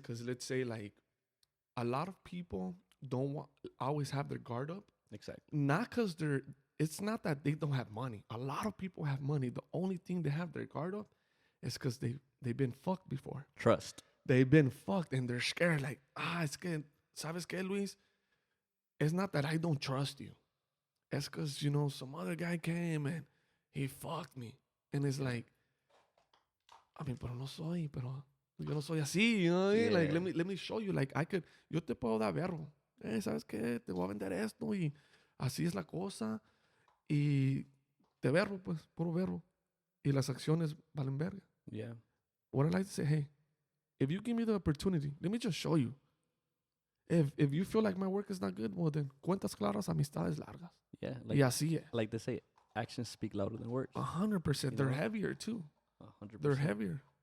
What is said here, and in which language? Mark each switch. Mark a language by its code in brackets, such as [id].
[en] Because let's say like a lot of people don't always have their guard up. Exactly. Not because it's not that they don't have money. A lot of people have money. The only thing they have their guard up is because they've been fucked before. Trust. they've been fucked and they're scared. [es] Like, es que, ¿sabes qué, Luis? [en] It's not that I don't trust you. It's because, you know, some other guy came and he fucked me. And it's like, I mean, [es] pero yo no soy así, [en] you know what I mean? Like, Yeah. let me show you. [es] Like, yo te puedo dar verbo. ¿Sabes qué? Te voy a vender esto y así es la cosa. Y de verbo, pues, puro verbo. Y las acciones valen verga. [en] Yeah. What I like to say, hey, if you give me the opportunity, let me just show you. If you feel like my work is not good, well then, [es] cuentas claras, amistades largas. [en] Yeah. [es] Y así es. [en] Like they say, actions speak louder than words. 100%. You They're know? heavier too. 100%. They're heavier.